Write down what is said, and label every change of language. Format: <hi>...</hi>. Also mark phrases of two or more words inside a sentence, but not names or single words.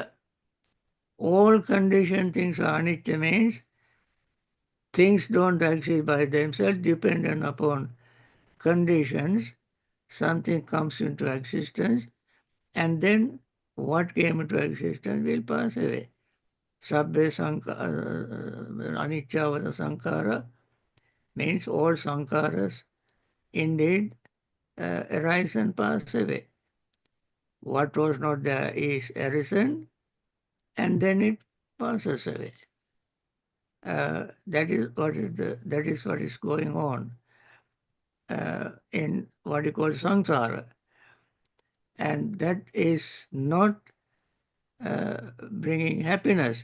<en>All conditioned things are anicca, means things don't exist by themselves, dependent upon conditions. Something comes into existence, and then what came into existence will pass away.</en> <pi>Sabbe anicca sankhara</pi> <en>means all sankharas indeed arise and pass away. What was not there is arisen, and then it passes away. That is what is going on in what you call samsara, and that is not bringing happiness.</en>